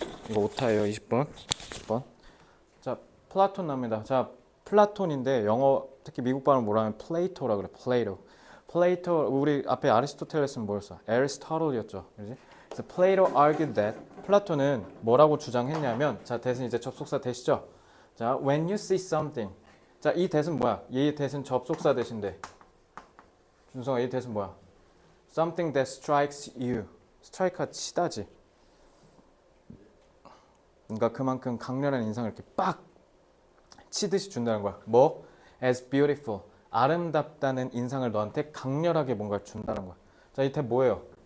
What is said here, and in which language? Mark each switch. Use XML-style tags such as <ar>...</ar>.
<ko>이거 오타예요. 20번. 20번. 자, 플라톤 나옵니다. 자, 플라톤인데 영어 특히 미국 발음 뭐라 하면 플레이토라 그래. 플레이토 우리 앞에 아리스토텔레스는 뭐였어? 애리스토틀이었죠. 그지? 그래서 플레이토</ko> <en>argued that</en> <ko>플라톤은 뭐라고 주장했냐면 자, 대신 이제 접속사 대시죠. 자,</ko> <en>when you see something.</en> <ko>자, 이 대신 뭐야? 이 대신 접속사 대신데. 준성아, 이 대신 뭐야?</ko> <en>Something that strikes you.</en> <ko>스트라이크가 치다지. 그러니까 그만큼 강렬한 인상을 이렇게 빡 치듯이 준다는 거야. 뭐?</ko> <en>As beautiful.</en> <ko>아름답다는 인상을 너한테 강렬하게 뭔가를 준다는 거야. 자, 이 탭 뭐예요?</ko>